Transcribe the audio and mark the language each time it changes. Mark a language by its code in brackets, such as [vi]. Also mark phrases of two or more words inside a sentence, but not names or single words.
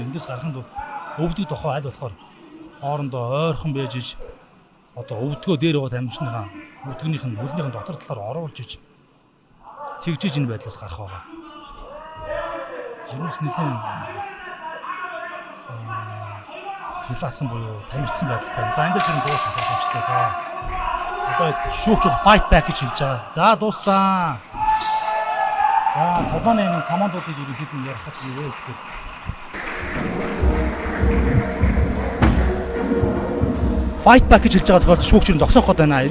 [mn] Эндээс гарахын тулд өвдөг тохоо аль болохоор хоорондоо ойрхон байж иж одоо өвдгөө дээр байгаа тамирчныхаа өвдгөнийх нь хөлнийхэн дотор талаар оруулж иж тэгжиж энэ байдлаас гарах байгаа. Юус нэлээд хилаасан буюу тамирчин байдалтай. За эндээс энэ дуусах боломжтой доо. Одоо шүүгч [en] fight back [mn] гэж хэлж байгаа. За дууссан. За толгойн энэ командуудыг ерөнхийд нь ярихад юу вэ гэхээр [en] fight back [mn] гэж хэлж байгаа тохиолдолд шүүгч нь зогсоох гээд байна.